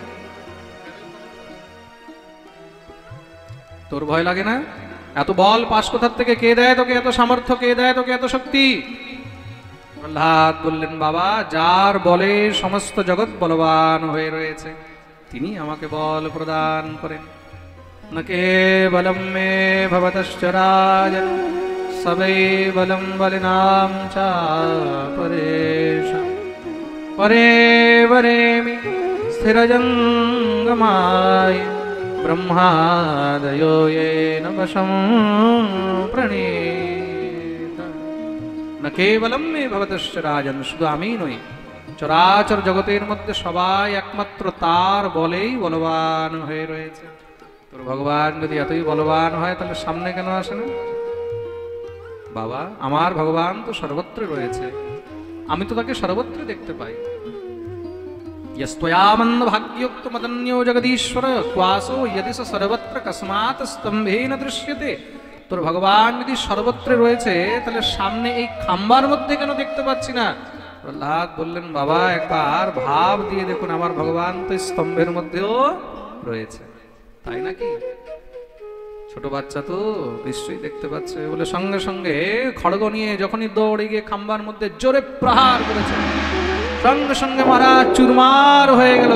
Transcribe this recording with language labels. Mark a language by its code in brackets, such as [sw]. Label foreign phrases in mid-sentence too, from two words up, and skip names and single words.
[bn] তোর ভয় লাগে না? এত বল পাশ কোথার থেকে কে দেয় তোকে? এত সামর্থ্য কে দেয় তোকে? এত শক্তি? প্রহ্লাদ বললেন, বাবা, যার বলে সমস্ত জগৎ বলবান হয়ে রয়েছে তিনি আমাকে বল প্রদান করেন। [sa] न केवलं मे भवतश्चराय सवैवलं बलिनां च परेषां परे वरेमि स्थिरजङ्गमाय ब्रह्मादयो येन वशं प्रणीत न केवलं मे भवतश्चराजन् [bn] শুধু আমি নই চরাচর জগতের মধ্যে সবাই একমাত্র তার বলেই বলবান হয়ে রয়েছে। তোর ভগবান যদি এতই বলবান হয় তাহলে সামনে কেন আসে না? বাবা আমার ভগবান তো সর্বত্র রয়েছে, আমি তো তাকে সর্বত্র দেখতে পাই। [sa] यस्त्वयामन्द भाग्योक्त मदन्यो जगदीश्वर क्वासो यदि स सर्वत्र कस्मात् स्तम्भेन दृश्यते। [bn] তোর ভগবান যদি সর্বত্র রয়েছে তাহলে সামনে এই খাম্বার মধ্যে কেন দেখতে পাচ্ছি না? প্রহ্লাদ বললেন বাবা একবার ভাব দিয়ে দেখুন, আমার ভগবান তো স্তম্ভের মধ্যেও রয়েছে, তাই নাকি? ছোট বাচ্চা তো নিশ্চয়ই দেখতে পাচ্ছে বলে সঙ্গে সঙ্গে খড়গ নিয়ে যখনই দৌড়ে গিয়ে খাম্বার মধ্যে জোরে প্রহার করেছে, সঙ্গে সঙ্গে মারা চুরমার হয়ে গেল।